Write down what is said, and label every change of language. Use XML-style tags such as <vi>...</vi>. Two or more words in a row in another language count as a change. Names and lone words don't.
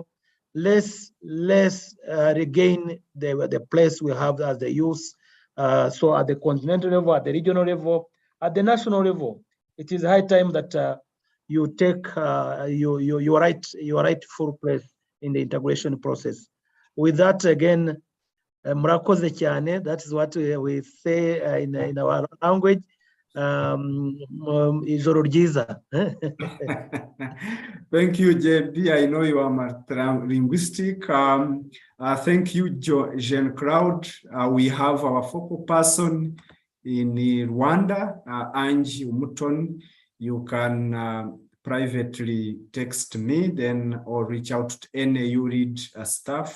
<en>Let's regain the place we have as the youth. So at the continental level, at the regional level, at the national level, it is high time that you take your rightful place in the integration process. With that, again,</en> <rw>murakoze cyane.</rw> <en>That is what we say in our language.</en> <rw>Ijoro ryiza.</rw> <en>Thank you, JB. I know you are multilinguistic. Thank you, Jean Claude. We have our focal person in Rwanda, Angie Umuton. You can privately text me, then or reach out to any YouLead staff.</en>